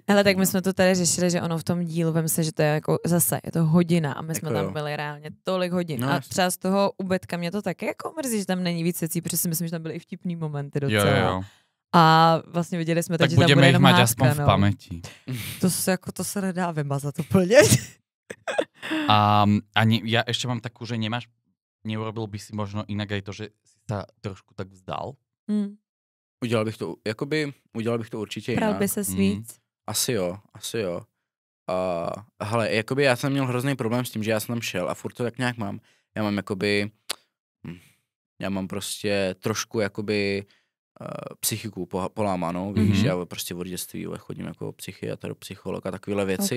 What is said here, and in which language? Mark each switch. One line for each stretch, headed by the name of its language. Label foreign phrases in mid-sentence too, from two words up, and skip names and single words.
Czech: hele, tak my jsme to tady řešili, že ono v tom dílu, vem se, že to je jako zase, je to hodina a my jsme jako tam byli reálně tolik hodin. No, a třeba z toho ubetka mě to také jako mrzí, že tam není víc věcí, protože si myslím, že tam byly i vtipný momenty docela. Jo. A vlastně viděli jsme teď, že tam bude jenom
Slovak: mať
Czech: hádka,
Slovak: aspoň v pamäti.
Czech: To se nedá vymazat úplně.
Slovak: Ja ešte mám takú, že neurobil by si možno inak aj to, že si sa trošku tak vzdal?
Czech: Udělal bych to určitě jinak. Bral by se víc? Asi jo. Hele, jakoby já jsem měl hrozný problém s tím, že já jsem tam šel a furt to tak nějak mám. Já mám prostě trošku jakoby psychiku polámanou, víš, já prostě od dětství chodím jako psychiatr, psycholog a takovéhle věci.